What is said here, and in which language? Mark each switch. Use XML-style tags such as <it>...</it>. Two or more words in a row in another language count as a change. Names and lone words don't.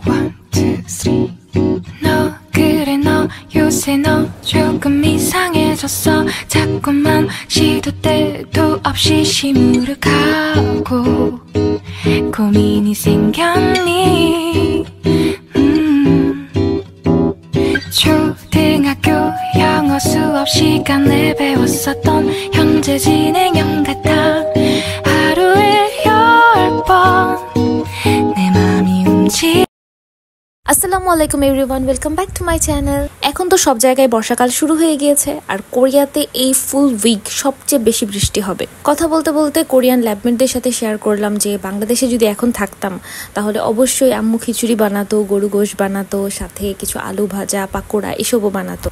<en>One, two, three.</en> <ko>너 그래 너 요새 너 조금 이상해졌어. 자꾸만 시도 때도 없이 시무룩하고 고민이 생겼니. 초등학교 영어 수업 시간에 배웠었던 현재 진행형 같아. 하루에 10번 내 맘이 움직여.</ko> <ar>السلام عليكم</ar> <en>everyone, welcome back to my channel.</en> <bn>এখন তো সব জায়গায় বর্ষাকাল শুরু হয়ে গিয়েছে, আর কোরিয়াতে এই</bn> <en>full week</en> <bn>সবচেয়ে বেশি বৃষ্টি হবে। কথা বলতে বলতে</bn> <en>Korean labmates</en> <bn>সাথে শেয়ার করলাম যে বাংলাদেশে যদি এখন থাকতাম তাহলে অবশ্যই আম্মু খিচুড়ি বানাতো, গরু গোশ বানাতো, সাথে কিছু আলু ভাজা, পাকোড়া এসবও বানাতো।</bn>